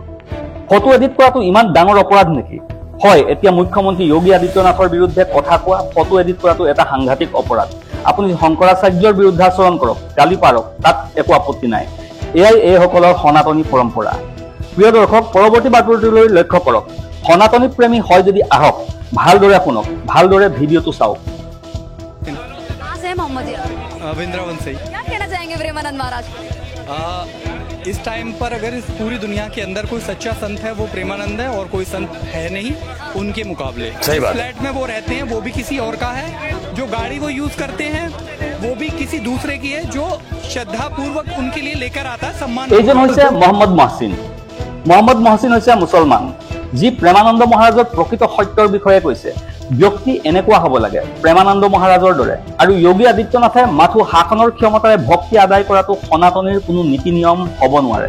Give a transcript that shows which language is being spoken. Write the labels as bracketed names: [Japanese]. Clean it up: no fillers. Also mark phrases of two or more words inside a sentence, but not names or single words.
[Assamese] ফটো এডিট কৰাটো ইমান ডাঙৰ অপৰাধ নেকি? হয়, এতিয়া মুখ্যমন্ত্ৰী যোগী আদিত্যনাথৰ বিৰুদ্ধে কথা কোৱা, ফটো এডিট কৰাটো এটা সাংঘাতিক অপৰাধ। আপুনি শংকৰাচাৰ্যৰ বিৰুদ্ধাচৰণ কৰক, গালি পাৰক, তাত একো আপত্তি নাই। এয়াই এইসকলৰ সনাতনী পৰম্পৰা। প্ৰিয় দৰ্শক, পৰৱৰ্তী বাতৰিটোলৈ লক্ষ্য কৰক। সনাতনী প্ৰেমী হয় যদি আহক, ভালদৰে শুনক, ভালদৰে ভিডিঅ'টো চাওক। [Hindi] वृंदावन से क्या कहना चाहेंगे प्रेमानंद महाराज? इस टाइम पर अगर इस पूरी दुनिया के अंदर कोई सच्चा संत है वो प्रेमानंद है, और कोई संत है नहीं उनके मुकाबले। सही बात। फ्लैट में वो रहते हैं वो भी किसी और का है, जो गाड़ी वो यूज करते हैं वो भी किसी दूसरे की है, जो श्रद्धा पूर्वक उनके लिए लेकर आता है सम्मान। [Assamese] এইজন হৈছে মহম্মদ মহচিন। মহম্মদ মহচিন হৈছে মুছলমান, যি প্ৰেমানন্দ মহাৰাজৰ প্ৰকৃত সত্যৰ বিষয়ে কৈছে। ব্যক্তি এনেকুৱা হ'ব লাগে প্ৰেমানন্দ মহাৰাজৰ দৰে। আৰু যোগী আদিত্যনাথে মাথো শাসনৰ ক্ষমতাৰে ভক্তি আদায় কৰাটো সনাতনীৰ কোনো নীতি নিয়ম হ'ব নোৱাৰে।